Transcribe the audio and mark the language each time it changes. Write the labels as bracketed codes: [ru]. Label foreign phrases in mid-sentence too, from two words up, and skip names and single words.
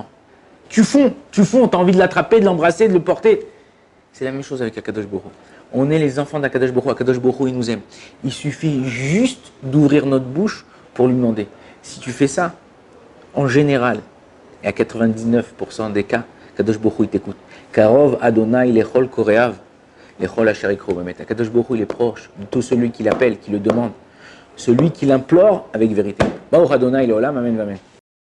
[fr] Tu fonds, tu as envie de l'attraper, de l'embrasser, de le porter. C'est la même chose avec Akadosh Baruch Hu. On est les enfants d'Akadosh Baruch Hu. Akadosh Baruch Hu, il nous aime. Il suffit juste d'ouvrir notre bouche pour lui demander. Si tu fais ça, en général, et à 99% des cas, Akadosh Baruch Hu, il t'écoute. [he] קרוב אדוני לכל קוראיו, לכל אשר יקראהו באמת. [fr] Akadosh Baruch Hu, il est proche de tout celui qui l'appelle, qui le demande. Celui qui l'implore avec vérité. [he] ברוך אדוני לעולם, אמן, אמן.